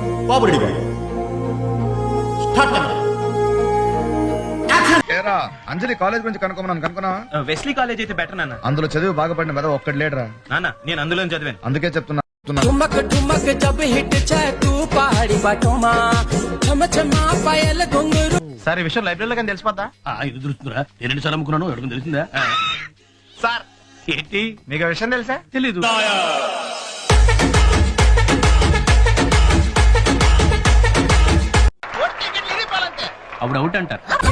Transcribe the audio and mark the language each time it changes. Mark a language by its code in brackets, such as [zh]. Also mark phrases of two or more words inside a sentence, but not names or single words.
[te] బాబు రెడీ బాబు స్టార్ట్ ఏరా అంజలి కాలేజ్ గురించి కనుక్కోమన్నాను, కనుక్కున్నావా? వెస్లీ కాలేజ్ అయితే బెటర్ నాన్న. అందులో చదివి బాగుపడిన మీద ఒక్కడు లేడరా. నాన్న నేను అందులో చదివాను. అందుకే చెప్తున్నా. [hi] ठुमक ठुमक जब हिट जाए तू पहाड़ी बाटों में छम छमा पायल घुंघरू [te] సార్ ఈ విషయం లైబ్రరీలో కానీ తెలిసిపోద్దా? ఇది దొరుకుతుందా? నేను రెండు సార్లు అమ్ముకున్నాను, ఎవరికి తెలిసిందా? సార్ ఏంటి మీకు ఆ విషయం తెలుసా? తెలీదు. అప్పుడు అవుట్ అంటారు.